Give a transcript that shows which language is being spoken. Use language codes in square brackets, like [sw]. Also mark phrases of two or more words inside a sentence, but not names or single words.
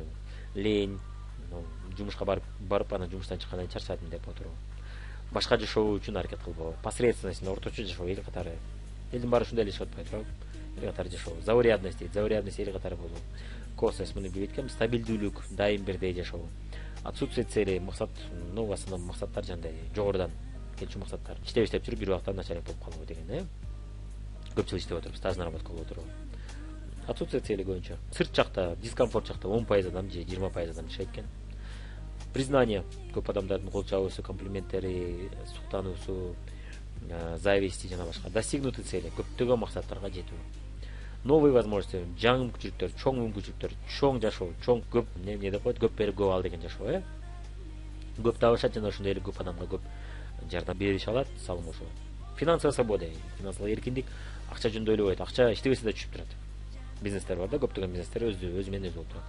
[ky] Лень, жумушка барып анан жумуштан чыккандан кийин чарчадым деп отуруу. Башка жашоо үчүн аракет кылбоо. Посредственность, орточо жашоо, эл катары. Элдин баары ушундай эле атпайбы, туурабы? Эл катары жашоо. Заурядность дейт, заурядность эл катары болуу. Косность муну билбейт экенбиз, стабилдүүлүк, дайым бирдей жашоо. [ru] Отсутствие цели, [ky] максат, [ru] в основном [ky] максаттар жандай, жогорудан келчү максаттар. Иштеп жүрүп бир убакта начальник болуп калуу деген, Көп жыл иштеп отуруп, [ru] стаж наработка [ky] кылып отуруп. [ru] Отсутствие цели көбүнчө. [ky] Сырт жакта, дискомфорт жакта 10% адам же 20% адам жашайт экен. Признание, көп адамдардын кол чабуусу, комплименттери, суктануусу, зависти жана башка. [ru] Достигнутые цели, [ky] көптөгөн максаттарга жетүү. [ru] Новые возможности, [ky] жаңы мүмкүнчүлүктөр, чоң мүмкүнчүлүктөр, чоң жашоо, чоң көп эмне деп коет, көп берип көп ал деген жашоо, Көп табышат жана ошондой эле көп адамга көп жардам берише алат, салым кошулат. [ru] Финансовая свобода, [ky] финансылык эркиндик, акча жөнүндө ойлобойт, акча иштебесе да түшүп турат. Бизнестер бар да, көптөгөн бизнестер өзү менен өзү болуп турат.